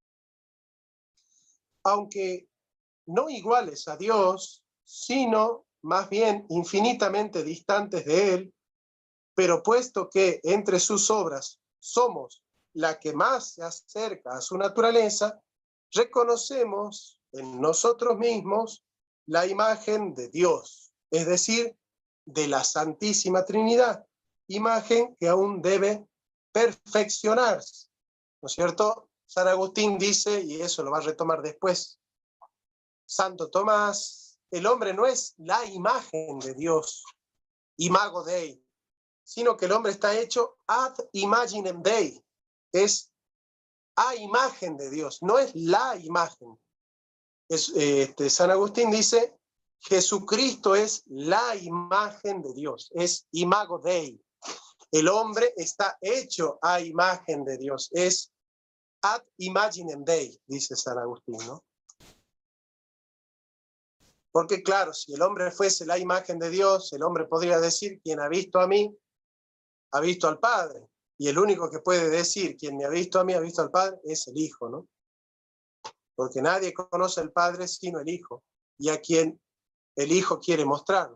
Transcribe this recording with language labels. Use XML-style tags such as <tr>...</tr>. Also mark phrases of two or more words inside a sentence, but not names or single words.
<es>Aunque no iguales a Dios, sino más bien infinitamente distantes de Él, pero puesto que entre sus obras somos la que más se acerca a su naturaleza, reconocemos en nosotros mismos la imagen de Dios, es decir, de la Santísima Trinidad, imagen que aún debe perfeccionarse, ¿no es cierto? San Agustín dice, y eso lo va a retomar después Santo Tomás, el hombre no es la imagen de Dios,</es> <la>imago Dei,</la> <es>sino que el hombre está hecho</es> <la>ad imaginem Dei,</la> <es>es a imagen de Dios, no es la imagen. San Agustín dice, Jesucristo es la imagen de Dios, es</es> <la>imago Dei.</la> <es>El hombre está hecho a imagen de Dios, es</es> <la>ad imaginem Dei,</la> <es>dice San Agustín, ¿no? Porque claro, si el hombre fuese la imagen de Dios, el hombre podría decir, quien ha visto a mí, ha visto al Padre. Y el único que puede decir, quien me ha visto a mí, ha visto al Padre, es el Hijo, ¿no? Porque nadie conoce al Padre sino el Hijo, y a quien el Hijo quiere mostrar.</es>